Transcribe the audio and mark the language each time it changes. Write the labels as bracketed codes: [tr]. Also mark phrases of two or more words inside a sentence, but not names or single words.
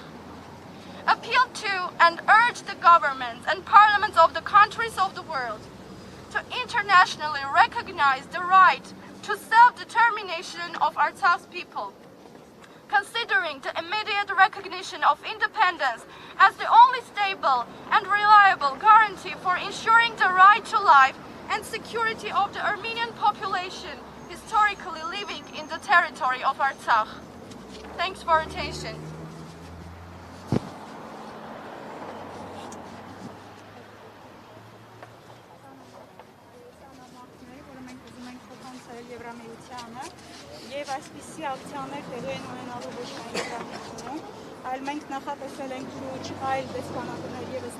[en] Appeal to and urge the governments and parliaments of the countries of the world to internationally recognize the right to self-determination of Artsakh's people, considering the immediate recognition of independence as the only stable and reliable guarantee for ensuring the right to life and security of the Armenian population historically living in the territory of Artsakh. Thanks for attention. [hy] Եվ այսպիսի ակցիաներ տեղի են ունենալու ոչ միայն Երևանում, այլ մենք նախատեսել ենք շուրջ այլ դեսպանատների ևս